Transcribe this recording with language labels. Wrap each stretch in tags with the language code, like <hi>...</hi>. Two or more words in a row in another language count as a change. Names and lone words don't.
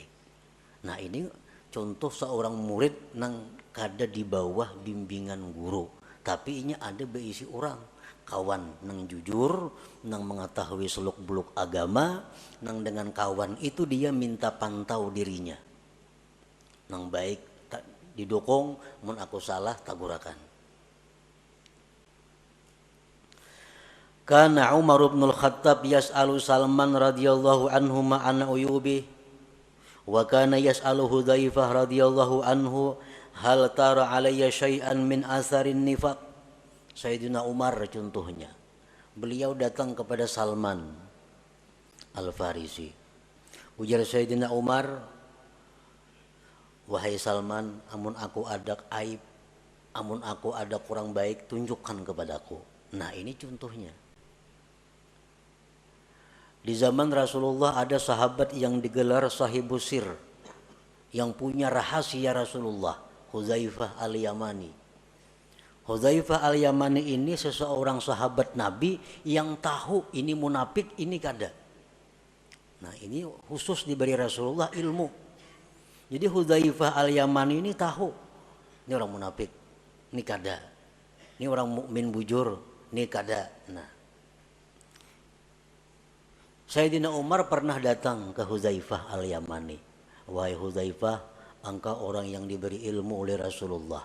<bjn>Nah ini contoh seorang murid nang kada di bawah bimbingan guru, tapi ini ada beisi orang kawan nang jujur, nang mengetahui seluk-beluk agama, nang dengan kawan itu dia minta pantau dirinya. Nang baik didukung, mun aku salah tagurakan.</bjn> <ar>كان عمر بن الخطاب يسأل سلمان رضي الله عنه معنا عيوبي وكان يسأل حذيفة رضي الله عنه هل ترى علي شيئا من آثار النفاق.</ar> <id>Sayyidina Umar contohnya, beliau datang kepada Salman Al-Farisi.</id> <bjn>Ujar Sayyidina Umar, wahai Salman, amun aku ada aib, amun aku ada kurang baik, tunjukkan kepadaku. Nah ini contohnya.</bjn> <id>Di zaman Rasulullah ada sahabat yang digelar</id> <ar>صاحب السر,</ar> <id>yang punya rahasia Rasulullah, Hudzaifah Al-Yamani. Hudzaifah Al-Yamani ini seseorang sahabat Nabi yang tahu ini munafik, ini kada. Nah ini khusus diberi Rasulullah ilmu. Jadi Hudzaifah al-Yamani ini tahu, ini orang munafik, ini kada.</id> <bjn>Ini orang mukmin bujur, ini kada.</bjn> <id>Nah, Sayyidina Umar pernah datang ke Hudzaifah al-Yamani. Wahai Hudzaifah, engkau orang yang diberi ilmu oleh Rasulullah.</id>